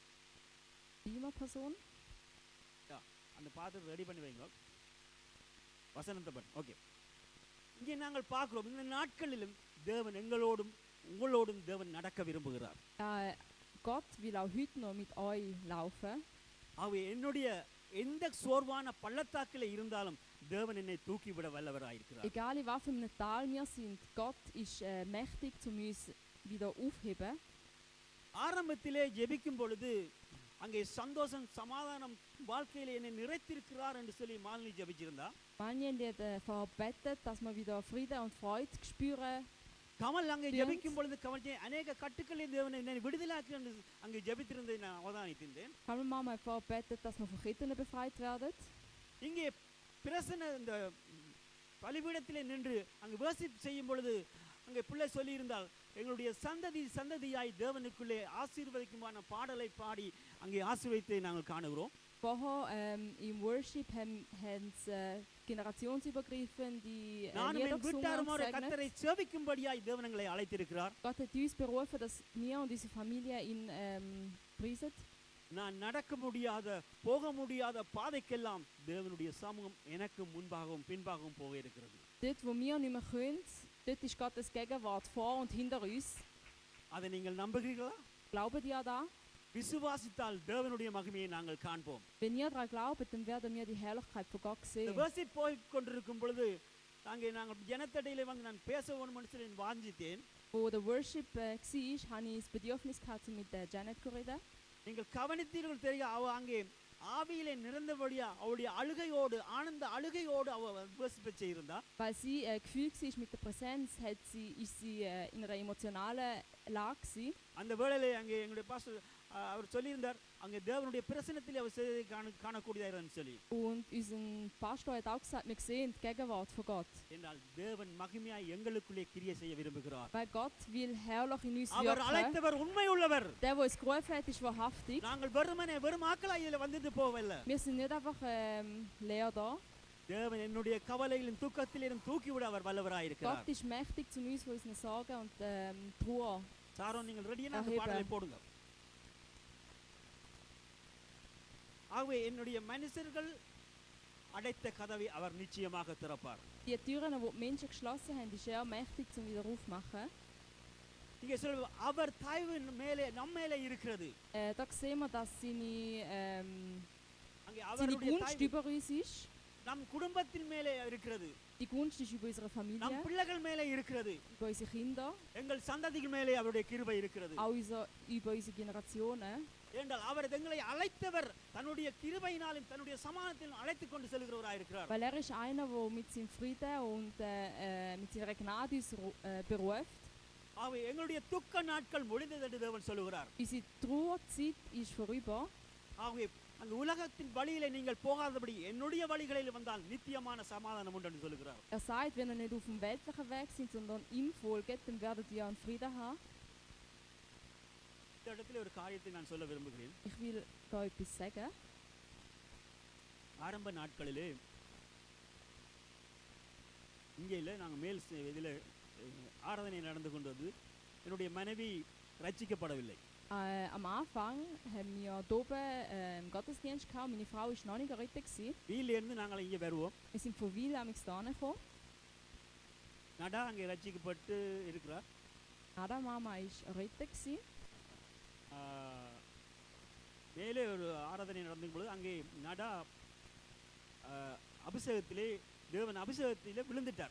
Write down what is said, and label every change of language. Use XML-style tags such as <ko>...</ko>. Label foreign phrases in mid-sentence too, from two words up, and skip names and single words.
<en>Person.</en> <ta>அந்த பாட்டு ரெடி பண்ணி வைங்க, வசனத்தை பண்ணு. ஓகே, இங்கே நாங்கள் பார்க்கிறோம் இந்த நாட்களிலும் தேவன் எங்களோடும் உங்களோடும் தேவன் நடக்க விரும்புகிறார்.</ta> <de>Gott will auch heute noch mit euch laufen.</de> <ta>ஆகவே என்னுடைய எந்த சோர்வான பள்ளத்தாக்கில் இருந்தாலும் தேவன் என்னை தூக்கிவிட வல்லவராயிருக்கிறார்.</ta> <de>Egal in was für einem Tal wir sind, Gott ist mächtig, um uns wieder aufheben.</de> <ta>ஆரம்பத்திலே ஜெபிக்கும் பொழுது அங்கே சந்தோஷம் சமாதானம் வாழ்க்கையில என்னை நிறைத்திருக்கிறார் என்று சொல்லி மாலினி ஜெபிச்சிருந்தா.</ta> <de>Manchen hat verbetet, dass wir wieder Frieden und Freude spüren.</de> <ta>கமல் அங்கே ஜெபிக்கும் பொழுது கமல் அநேக கட்டுக்களை தேவன் என்னை விடுதலாக்கி என்று அங்கே ஜெபித்திருந்ததை நான் அவதானித்தேன்.</ta> <de>Kamal Mama hat verbetet, dass wir von Ketten befreit werden.</de> <ta>இங்கே பிரசன்ன இந்த பலிபீடத்திலே நின்று அங்கு worship செய்யும் பொழுது அங்கே பிள்ளை சொல்லியிருந்தால் எங்களுடைய சந்ததி சந்ததியாய் தேவனுக்குள்ளே ஆசீர்வதிக்குமான பாடலை பாடி அங்கே ஆசீர்வதித்தை நாங்கள் காணுகிறோம்.</ta> <de>Vorher im Worship haben sie generationsübergreifend die</de> <ta>நானும்</ta> <de>Lieder</de> <ta>என்</ta> <de>gesungen und</de> <ta>வீட்டாருமாறு</ta> <de>gesegnet.</de> <ta>கர்த்தரை சேவிக்கும்படியாய் தேவன் எங்களை அழைத்திருக்கிறார்.</ta> <de>Gott hat uns berufen, dass wir und unsere Familie ihn preisen.</de> <ta>நான் நடக்க முடியாத போக முடியாத பாதைக்கெல்லாம் தேவனுடைய சமூகம் எனக்கு முன்பாகவும் பின்பாகவும் போக இருக்கிறது.</ta> <de>Dort, wo wir nicht mehr können, dort ist Gottes Gegenwart vor und hinter uns.</de> <ta>அதை நீங்கள் நம்புகிறீர்களா?</ta> <de>Glauben ihr da?</de> <ta>விசுவாசித்தால் தேவனுடைய மகிமையை நாங்கள் காண்போம்.</ta> <de>Wenn ihr daran glaubt, dann werden wir die Herrlichkeit von Gott</de> <ta>இந்த</ta> <de>sehen.</de> <ta>worship போய் கொண்டிருக்கும் பொழுது அங்கே நாங்கள் ஜனத்தடையிலே வந்து நான் பேச வேணும்னு சொல்லி வாஞ்சித்தேன்.</ta> <de>Wo der Worship war, habe ich das Bedürfnis gehabt, mit der Janet zu reden.</de> <ta>நீங்கள் கவனித்தீர்கள் தெரியும், அவ அங்கே ஆவியிலே நிறந்தபடியா அவளுடைய அழுகையோடு ஆனந்த அழுகையோடு அவ worship செய்திருந்தா.</ta> <de>Weil sie gefühlt war mit der Präsenz, ist sie in einer emotionalen Lage gewesen.</de> <ta>அந்த வேளையிலே அங்கே எங்களுடைய பாஸ்டர் அவர் சொல்லியிருந்தார், அங்கே தேவனுடைய பிரசன்னத்தில் அவர் செய்ததை காணக்கூடியதாக சொல்லி.</ta> <de>Und unser Pastor hat auch gesagt, wir sehen die Gegenwart von Gott.</de> <ta>என்றால் தேவன் மகிமையாய் எங்களுக்குள்ளே கிரியை செய்ய விரும்புகிறார்.</ta> <de>Weil Gott will herrlich in uns</de> <ta>அவர்</ta> <de>wirken.</de> <ta>அழைத்தவர் உண்மை உள்ளவர்.</ta> <de>Der uns gerufen hat, ist wahrhaftig.</de> <ta>நாங்கள் வெறும் ஆக்களாய் இதில் வந்துட்டு போகவில்லை.</ta> <de>Wir sind nicht einfach leer da.</de> <ta>தேவன் என்னுடைய கவலையிலும் தூக்கத்திலும் தூக்கிவிட அவர் வல்லவராய் இருக்கிறார்.</ta> <de>Gott ist mächtig zu uns von unseren Sorgen und Trauer.</de> <ta>சாரோன் நீங்கள் ரெடியான அந்த பாடலை போடுங்க. ஆகவே என்னுடைய மனுஷர்கள் அடைத்த கதவை அவர் நிச்சயமாக திறப்பார்.</ta> <de>Die Türen, die die Menschen geschlossen haben, ist er mächtig zum wieder aufmachen.</de> <ta>இங்கே சொல்ல அவர் தயவு மேலே நம்ம மேலே இருக்கிறது.</ta> <de>Da sehen wir, dass</de> <ta>அங்கே</ta> <de>seine</de> <ta>அவருடைய</ta> <de>Gunst</de> <ta>தயவு</ta> <de>über uns ist.</de> <ta>நம் குடும்பத்தின் மேலே இருக்கிறது.</ta> <de>Die Gunst ist über unsere</de> <ta>நம்</ta> <de>Familie,</de> <ta>பிள்ளைகள் மேலே இருக்கிறது.</ta> <de>über unsere Kinder,</de> <ta>எங்கள் சந்ததிகள் மேலே அவருடைய கிருபை இருக்கிறது.</ta> <de>auch über unsere Generationen.</de> <ta>ஏனென்றால் அவர் எங்களை அழைத்தவர் தன்னுடைய கிருபையினாலும் தன்னுடைய சமாதானத்திலும் அழைத்துக் கொண்டு செல்கிறவராய் இருக்கிறார்.</ta> <de>Weil er ist einer, der mit seinem Frieden und mit seiner Gnade uns beruft.</de> <ta>ஆகவே எங்களுடைய துக்க நாட்கள் முடிந்தது என்று தேவன் சொல்லுகிறார்.</ta> <de>Unsere Trauerzeit ist vorüber.</de> <ta>ஆகவே அந்த உலகத்தின் வழியிலே நீங்கள் போகாதபடி என்னுடைய வழிகளில் வந்தால் நித்தியமான சமாதானம் உண்டு என்று சொல்லுகிறார்.</ta> <de>Er sagt, wenn ihr nicht auf dem weltlichen Weg sind, sondern ihm folgt, dann werdet ihr einen Frieden haben.</de> <ta>இந்த இடத்துல ஒரு காரியத்தை நான் சொல்ல விரும்புகிறேன்.</ta> <de>Ich will da etwas sagen.</de> <ta>ஆரம்ப நாட்களிலே இங்கே இல்லை, நாங்கள் மேல் இதில் ஆராதனை நடந்து கொண்டது. என்னுடைய மனைவி ரட்சிக்கப்படவில்லை.</ta> <de>Am Anfang haben wir hier oben einen Gottesdienst gehabt. Meine Frau war noch nicht errettet gewesen.</de> <ta>வீட்டிலேருந்து நாங்கள் இங்கே வருவோம்.</ta> <de>Wir sind von Wil am hierher gekommen.</de> <ta>நடா அங்கே ரட்சிக்கப்பட்டு இருக்கிறார்.</ta> <de>Nada Mama war errettet gewesen.</de> <ta>மேலே ஒரு ஆராதனை நடந்த பொழுது அங்கே நடா அபிஷேகத்திலே தேவன் அபிஷேகத்திலே விழுந்துட்டார்.</ta>